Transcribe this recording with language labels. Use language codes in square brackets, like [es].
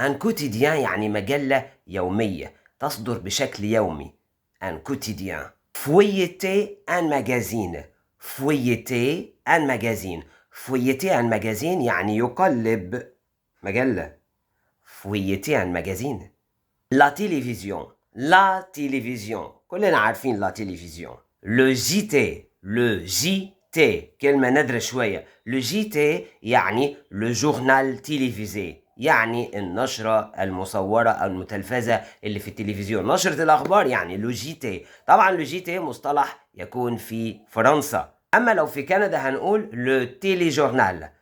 [fr] un quotidien [ar] يعني مجلة يومية تصدر بشكل يومي. un quotidien. [fr] feuilleter un magazine. feuilleter un magazine. feuilleter un magazine [ar] يعني يقلب مجلة. [fr] feuilleter un magazine. la télévision. la télévision [ar] كلنا عارفين [fr] la télévision. le JT. [ar] le JT كلمة نادرة شوية. le JT يعني [fr] le journal télévisé، [ar] يعني النشرة المصورة أو المتلفزة اللي في التلفزيون، نشرة الأخبار يعني لو جي تي. طبعا لو جي تي مصطلح يكون في فرنسا، أما لو في كندا هنقول لو تيلي جورنال.